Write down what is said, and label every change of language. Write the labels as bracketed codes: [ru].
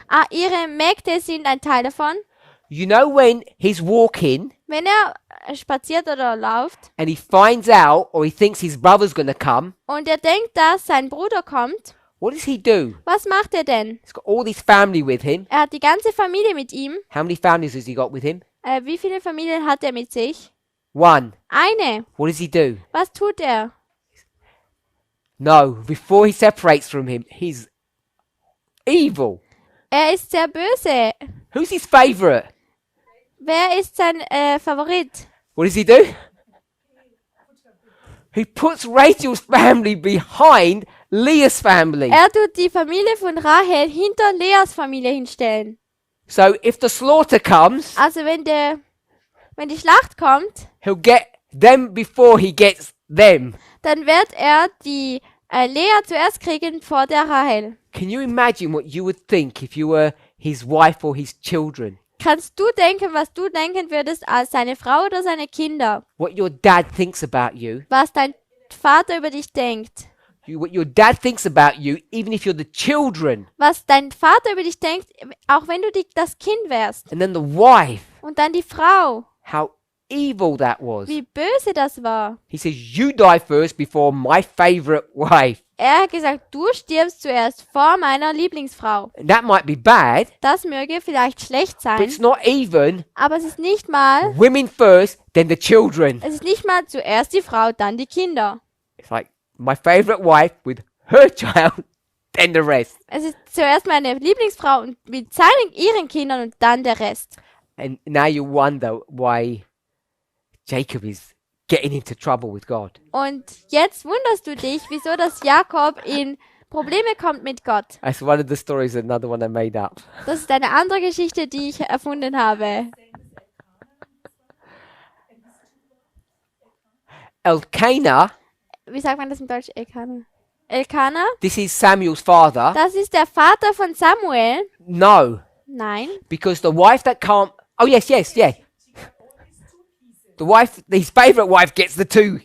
[de] Ihre Mägde sind ein Teil davon. [en] You know when he's walking [de] Wenn er spaziert oder läuft [en] and he finds out or he thinks his brother's going to come, [de] und er denkt, dass sein Bruder kommt, [en] what does he do? [de] was macht er denn? [en] He's got all this family with him. [de] Er hat die ganze Familie mit ihm. [en] How many families has he got with him? [de] Wie viele Familien hat er mit sich? [en] 1. [de] Eine. [en] What does he do? [de] Was tut er? [en] No, before he separates from him, he's evil. [de] Er ist sehr böse. [en] Who's his favorite? [de] Wer ist sein Favorit? [en] What does he do? He puts Rachel's family behind Leah's family. [de] Er tut die Familie von Rahel hinter Leas Familie hinstellen. [en] So if the slaughter comes, [de] Also wenn die Schlacht kommt, [en] he'll get them before he gets them. [de] dann wird er die Lea zuerst kriegen vor der Rahel. [en] Can you imagine what you would think if you were his wife or his children? [de] Kannst du denken, was du denken würdest als seine Frau oder seine Kinder? [en] What your dad thinks about you? [de] Was dein Vater über dich denkt? [en] What your dad thinks about you, even if you're the children? [de] Was dein Vater über dich denkt, auch wenn du das Kind wärst? [en] And then the wife, [de] Und dann die Frau. [en] how evil that was. [de] Wie böse das war. [en] He says, you die first before my favorite wife. [de] Er hat gesagt, du stirbst zuerst vor meiner Lieblingsfrau. [en] And that might be bad, [de] Das möge vielleicht schlecht [en] but it's [de] sein, [en] not even [de] aber es ist nicht mal [en] women first, then the children. [de] zuerst die Frau, dann die Kinder. [en] It's like my favorite wife with her child, then the rest. [de] Es ist zuerst meine Lieblingsfrau und mit ihren Kindern und dann der Rest. [en] And now you wonder why Jacob is getting into trouble with God. [de] Und jetzt wunderst du dich, wieso das Jakob in Probleme kommt mit Gott. [en] That's one of the stories, another one I made up. [de] Das ist eine andere Geschichte, die ich erfunden habe. [en] Elkanah, [de] Wie sagt man das in Deutsch? [en] Elkanah? this is Samuel's father. [de] Das ist der Vater von Samuel. [en] No, [de] Nein. [en] because the wife that can't. Oh yes, yeah. The wife, his favorite wife, gets the two.